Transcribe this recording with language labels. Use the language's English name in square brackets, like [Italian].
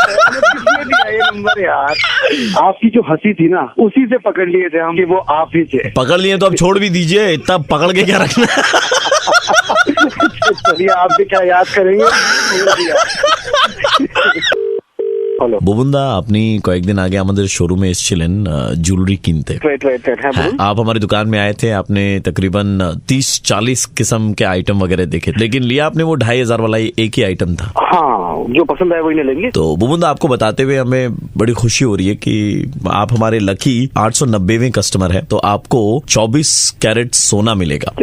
[Hindi] ये नंबर यार, आपकी जो हंसी थी ना उसी से पकड़ लिए थे हम कि वो आप ही थे। पकड़ लिए तो अब छोड़ भी दीजिए, इतना पकड़ के क्या रखना। चलिए आप भी क्या याद करेंगे। [Bangla] বুবুন্দা, আপনি কয়েকদিন আগে আমাদের শোরুমে এসেছিলেন জুয়েলারি কিনতে। [Hindi] आप हमारी दुकान में आए थे, आपने तकरीबन 30-40 किस्म के आइटम वगैरह देखे, लेकिन लिया आपने वो 2500 वाला एक ही आइटम था। हाँ, जो पसंद आए वही ले लेंगे। तो बुबुंदा, आपको बताते हुए हमें बड़ी खुशी हो रही है कि आप हमारे लकी 890वें कस्टमर है, तो आपको 24 कैरेट सोना मिलेगा।